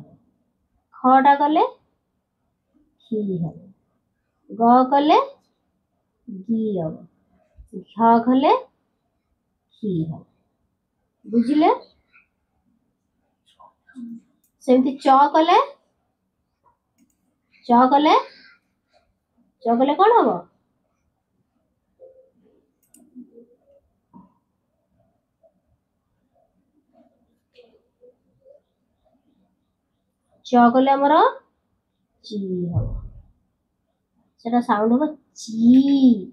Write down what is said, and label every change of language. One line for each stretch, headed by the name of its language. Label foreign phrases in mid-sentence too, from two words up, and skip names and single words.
Odia: ଖ ଟା କଲେ ଖି ହବ, ଗ କଲେ ଗି ହବ, ଘ କଲେ ଖି ହବ। ବୁଝିଲେ? ସେମିତି ଚ କଲେ କଣ ହବ? ଚ କଲେ ହମର ଚି ହବ, ସେଟା ସାଉଣ୍ଡ ହବ ଚି।